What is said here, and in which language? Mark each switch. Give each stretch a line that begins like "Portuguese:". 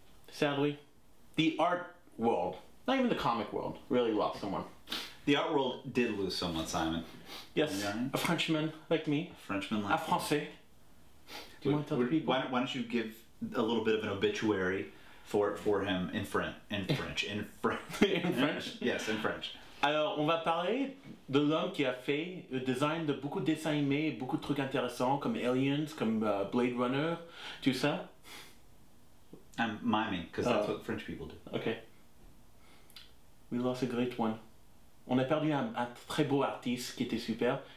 English: Sadly, the art world, not even the comic world, really lost someone. The art world did lose someone, Simon. Yes, Yeah. a Frenchman like me, Frenchman a like
French: Français.
English: Do you want to tell the people? Why don't you give a little bit of an obituary for him in French? In French? Yes, in French.
French: Alors, on va parler de l'homme qui a fait le design de beaucoup de dessins animés, beaucoup de trucs intéressants comme Aliens, comme Blade Runner, tout ça.
English: I'm miming because that's what French people do. Okay. We lost a great one.
French: On a perdu un très beau artiste qui était super.